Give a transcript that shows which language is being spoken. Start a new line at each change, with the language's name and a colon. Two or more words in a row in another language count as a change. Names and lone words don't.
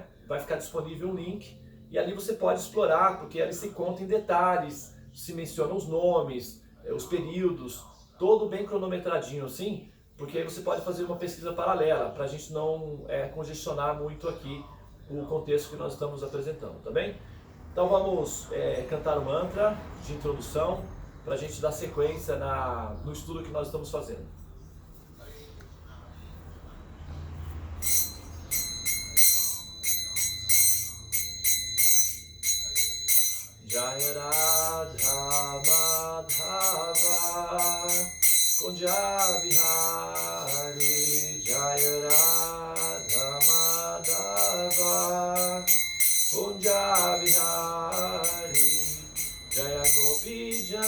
Portuguese: Vai ficar disponível um link, e ali você pode explorar, porque ali se conta em detalhes, se mencionam os nomes, os períodos, todo bem cronometradinho assim, porque aí você pode fazer uma pesquisa paralela, para a gente não congestionar muito aqui o contexto que nós estamos apresentando, tá bem? Então vamos cantar o mantra de introdução, para a gente dar sequência no estudo que nós estamos fazendo.
Sanskrit: जय राधा माधव कुञ्ज बिहारी जय राधा माधव कुञ्ज बिहारी जय गोपी